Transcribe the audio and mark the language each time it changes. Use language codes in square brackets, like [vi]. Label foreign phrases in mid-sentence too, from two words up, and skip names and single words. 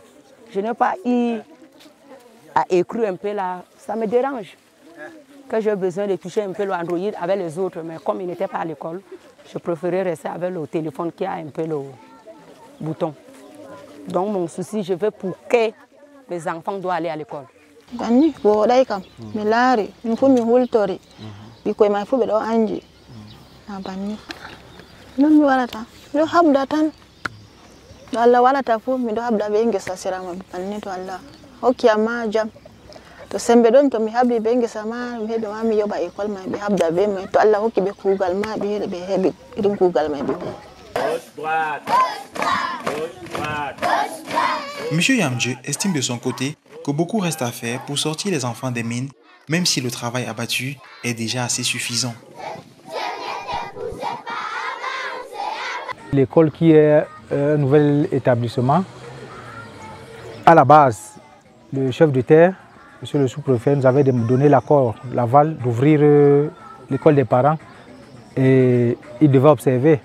[fr] Je n'ai pas eu à écrire un peu là, ça me dérange. Que j'ai besoin de toucher un peu l'Android avec les autres, mais comme il n'était pas à l'école, je préférais rester avec le téléphone qui a un peu le bouton. Donc mon souci, je veux pour que mes enfants doivent aller à l'école. [ff] Gani bo dai kam mi laari min fu mi hultori bikoy mai fu be do anji na banni non mi warata do habda tan do Allah walata fu mi do habda be ngesa sirama banni to Allah hokki ama jam to sembe don to mi habdi be ngesa ma mi hedo ma mi yoba école mai be habda be mai to Allah hokki be kugal ma be hebi irin kugal mai be. [fr] Monsieur Yamdje estime de son côté que beaucoup reste à faire pour sortir les enfants des mines, même si le travail abattu est déjà assez suffisant. L'école qui est un nouvel établissement, à la base, le chef de terre, monsieur le sous-préfet, nous avait donné l'accord, l'aval d'ouvrir l'école des parents et il devait observer.